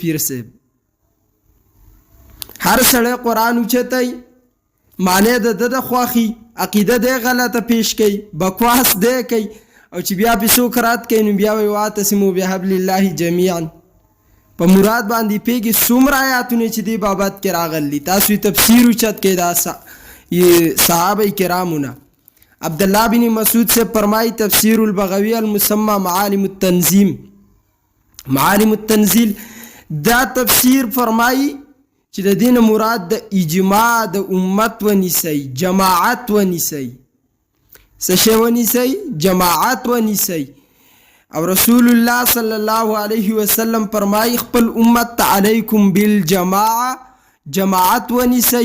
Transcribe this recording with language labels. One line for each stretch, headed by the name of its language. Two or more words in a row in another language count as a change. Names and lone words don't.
Pashto: پیر صاحب هر سړی قرآن اوچتای، معنی د د خوښي عقیده دی غلطه پیش کوي، بکواس دی کوي، او چې بیا پې څوک رد کوي نو بیا وایي
Arabic: واعتصموا بحبل الله جمیعا.
Pashto: په مراد باندې پیږي څومره آیاتونه چې دی بابت کې راغلي. تاسو تفسیر اوچت کې دا صحابه کرامونه. عبدالله بن مسعود سے فرمائی تفسیر البغوی المسمى معالم التنظیم، معالم التنزیل، دا تفسیر فرمائی چې د دین مراد د اجماع د امت ونیسئ، جماعت ونیسئ. څه شی ونیسئ؟ جماعت ونیسئ. او رسول الله
Arabic: صلی الله علیه وسلم
Pashto: فرمائی خپل امت ته
Arabic: علیکم بالجماعه،
Pashto: جماعت ونیسئ.